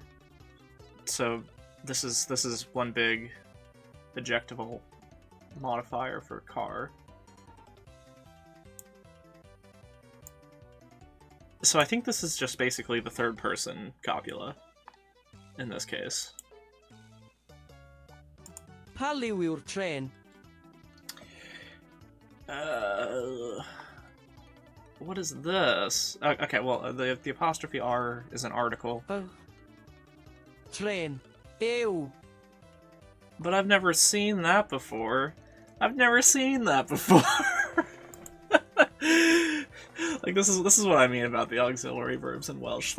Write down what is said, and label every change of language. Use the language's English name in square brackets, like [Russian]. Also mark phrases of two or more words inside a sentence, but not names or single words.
[English] So this is one big adjectival modifier for car. So I think this is just basically the third person copula in this case. [Welsh] Pa liw yw'r tren? [English] What is this? Okay, well, the apostrophe R is an article. Tren. Ew. But I've never seen that before. I've never seen that before. Like this is what I mean about the auxiliary verbs in Welsh.